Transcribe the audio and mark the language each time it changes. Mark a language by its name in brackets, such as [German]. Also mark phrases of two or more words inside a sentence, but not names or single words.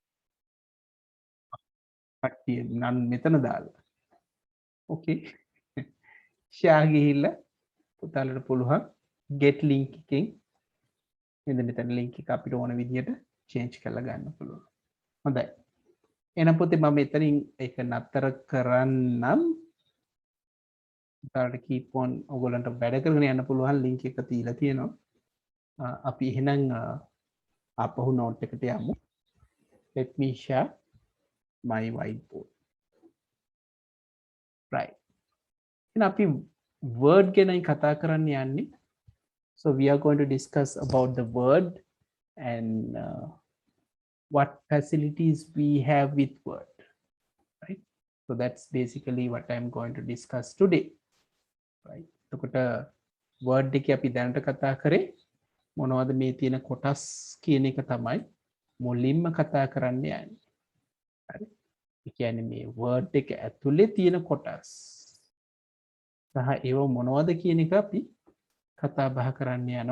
[Sinhala] කට්ටිය නම් මෙතන දාලා [English] okay share [Sinhala] ගිහිල්ලා පුතාලට පුළුවන් [English] get link [Sinhala] එකෙන් එන්න මෙතන link එක අපිට ඕන විදියට change කරලා ගන්න පුළුවන් හොඳයි එහෙනම් පුතේ මම මෙතනින් ඒක නතර කරන්නම් උදාහරණට [English] keep on [Sinhala] ඔයගොල්ලන්ට වැඩ කරගෙන යන්න පුළුවන් link එක තියලා තියෙනවා. අපි එහෙනම් ආපහු note එකට යමු. [English] Let me share my whiteboard. Right. [Sinhala] එහෙනම් අපි word ගැනයි කතා කරන්න යන්නේ. [English] So we are going to discuss about the word and what facilities we have with word, right? So that's basically what I'm going to discuss today, right? [Sinhala] එතකොට word එකේ අපි දැනට කතා කරේ මොනවද මේ තියෙන කොටස් කියන එක තමයි මුලින්ම කතා කරන්න යන්නේ. හරි? ඒ කියන්නේ මේ word එක ඇතුලේ තියෙන කොටස් සහ ඒව මොනවද කියන එක අපි කතා බහ කරන්න යනවා.